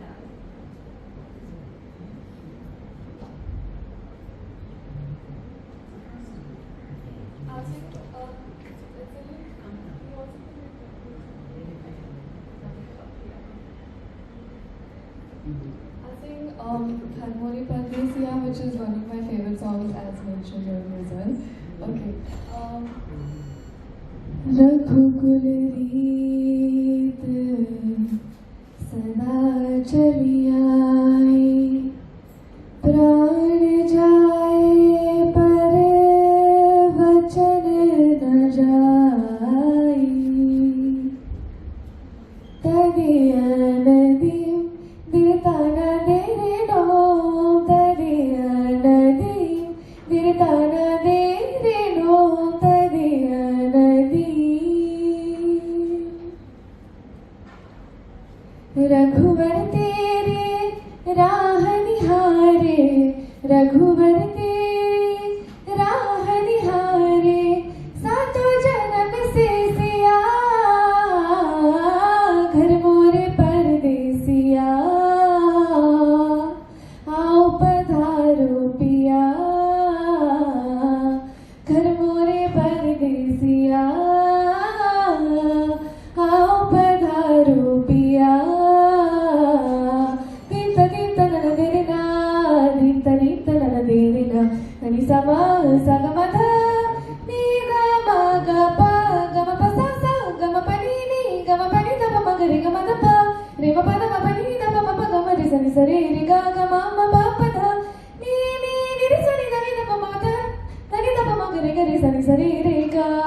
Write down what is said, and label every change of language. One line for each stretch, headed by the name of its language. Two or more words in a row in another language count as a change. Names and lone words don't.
English: I'll sing. Kharmoni Pandesiya, which is one of my favorite songs, as mentioned earlier as well. Okay.
Hindi: रघुकुल रीत सदा चली आई, प्राण जाए पर वचन न जाई, tadiya nadim dirtana dere do, tadiya nadim dirtana dere do, tadiya nadim. रघुवर तेरे राह निहारे, रघुवर तेरे राह निहारे, सातों जन्म से सिया, घर मोरे परदेसिया, आओ पधारो पिया, घर मोरे परदेसिया, आओ पधारो पिया. Ni sama sama tha, ni ga ma ga pa sa sa, ga ma pa ni da pa ma ga re ga ma da pa, re ma pa da ma pa ni da pa ma pa ga ma re sa ni sa re ga ma pa pa da, ni re sa ni da pa ma da, ni da pa ma ga re sa ni sa re ga.